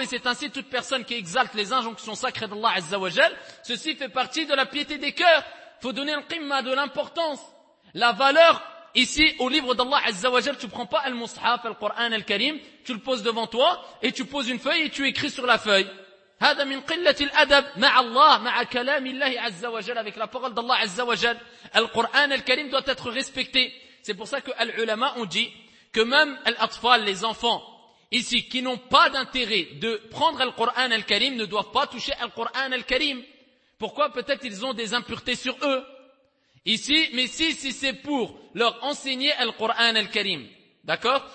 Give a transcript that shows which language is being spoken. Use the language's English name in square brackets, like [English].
[French] Et c'est ainsi, toute personne qui exalte les injonctions sacrées d'Allah Azza wa Jal, ceci fait partie de la piété des cœurs. Faut donner le qimma, de l'importance, la valeur ici au livre d'Allah Azza wa Jal. Tu prends pas al-mushaf, al-Qur'an al-Karim, tu le poses devant toi et tu poses une feuille et tu écris sur la feuille. [Arabic] هذا من قلة الأدب مع الله مع كلام الله عز وجل, [French] avec la parole d'Allah عز وجل. القرآن الكريم doit être respecté. C'est pour ça que العلماء ont dit que même الأطفال, les enfants, ici qui n'ont pas d'intérêt de prendre le Coran al-Karim ne doivent pas toucher le Coran al-Karim. Pourquoi? Peut-être ils ont des impuretés sur eux. Ici, mais si c'est pour leur enseigner le Coran al-Karim. D'accord?